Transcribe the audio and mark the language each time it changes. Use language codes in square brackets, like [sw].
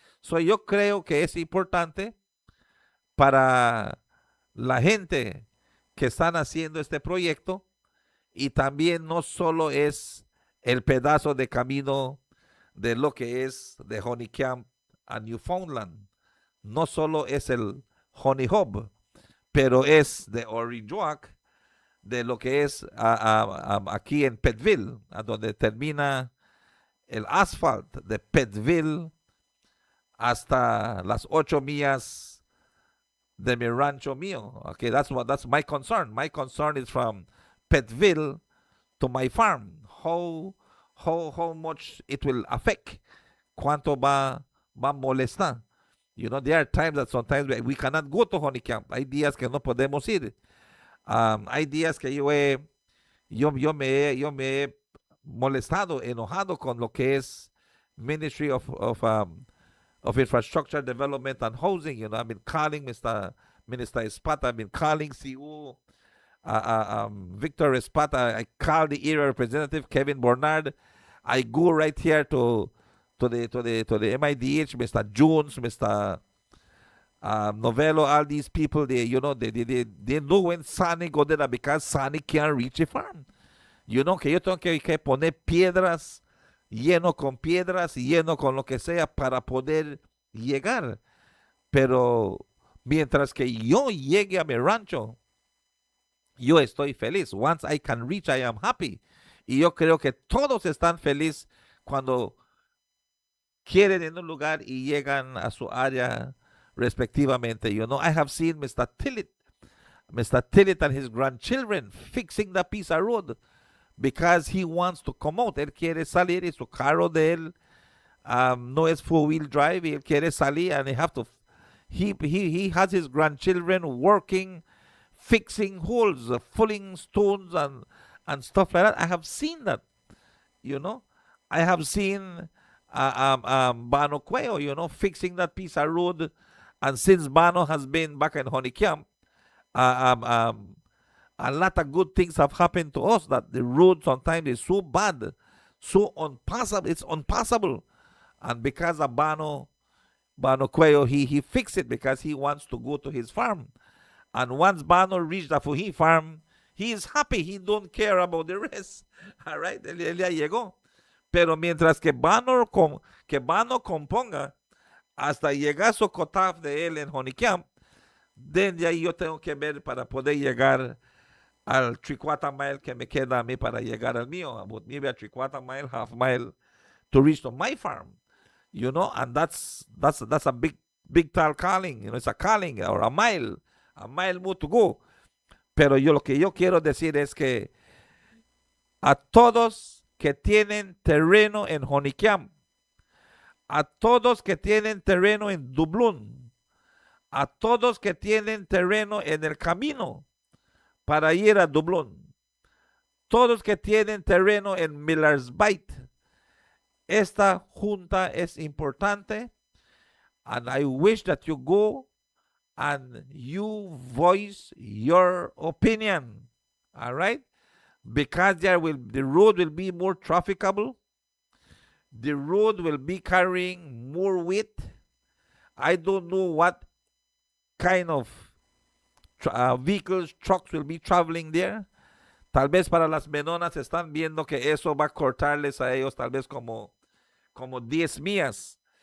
[es] So, yo creo que es importante para la gente que están haciendo este proyecto, y también no solo es el pedazo de camino de lo que es de Honey Camp a Newfoundland, no solo es el Honey Hub, pero es de Orange Walk, de lo que es aquí en Pettville, a donde termina el asfalto de Pettville hasta las 8 millas de mi rancho mío. [en] Okay, that's my concern. My concern is from Pettville to my farm. How much it will affect. [es] Cuánto va a molestar. [en] You know, there are times that sometimes we cannot go to Honey Camp. [es] Hay días que no podemos ir. Hay días que yo me he molestado, enojado con lo que es Ministry of Infrastructure Development and Housing. [en] You know, I've been calling Minister Espada. I've been calling CU Victor Espada. I call the area representative Kevin Bernard. I go right here to the MIDH, Mr. Jones, Mr. Novello, all these people, they know when Sunny go there because Sunny can't reach a farm. You know, [es] que yo tengo que poner piedras, lleno con piedras y lleno con lo que sea para poder llegar. Pero mientras que yo llegue a mi rancho, yo estoy feliz. [en] Once I can reach, I am happy. [es] Y yo creo que todos están felices cuando quieren en un lugar y llegan a su área respectivamente. [en] You know, I have seen Mr. Tillett and his grandchildren fixing the piece of road because he wants to come out. [es] Él quiere salir y su carro de él no es four-wheel drive. Él quiere salir [en] and he has his grandchildren working, fixing holes, filling stones and stuff like that. I have seen that, you know. I have seen Bano Cuello, you know, fixing that piece of road. And since Bano has been back in Honey Camp, a lot of good things have happened to us, that the road sometimes is so bad, so unpassable, it's unpassable. And because of Bano Cuello, he fixed it because he wants to go to his farm. And once Bano reached the Fuji farm, he is happy. He don't care about the rest. All right, [es] él ya llegó. Pero mientras que Bano componga hasta llegar a su cutoff de él en Honey Camp, then ya yo tengo que ver para poder llegar al 3/4 mile que me queda a mí para llegar al mío. [en] About maybe a 3/4 mile, half mile to reach to my farm. and that's a big tall calling. It's a calling, or a mile more to go. [es] Pero lo que yo quiero decir es que a todos que tienen terreno en Honeycamp, a todos que tienen terreno en Dublón, a todos que tienen terreno en el camino para ir a Dublón, todos que tienen terreno en Miller's Bight, esta junta es importante, [en] and I wish that you go and you voice your opinion, all right? Because the road will be more trafficable. The road will be carrying more weight. I don't know what kind of vehicles, trucks will be traveling there. [es] Tal vez para las menonas están viendo que eso va a cortarles a ellos tal vez como 10 millas.